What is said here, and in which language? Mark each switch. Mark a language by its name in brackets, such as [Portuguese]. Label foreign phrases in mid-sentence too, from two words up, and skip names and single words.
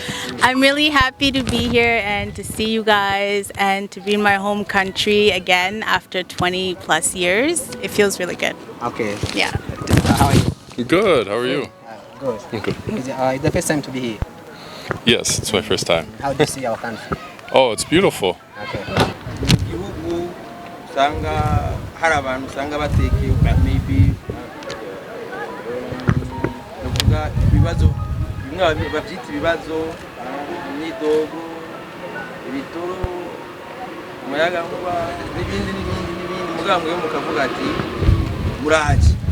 [English] I'm really happy to be here and to see you guys and to be in my home country again after 20 plus years. It feels really good. Okay. Yeah. How are you? Good. How are you? Good. Okay. Is it the first time to be here? Yes, it's my first time. How do you see our country? Oh, it's beautiful. Okay. [Rundi] Igihugu usanga hari abantu usanga batekeye maybe nuvuga ibibazo bimwe babyita ibibazo n'idogo ibitoro umuyaga nkuba n'ibindi mugambwe yo mukavuga ati muraje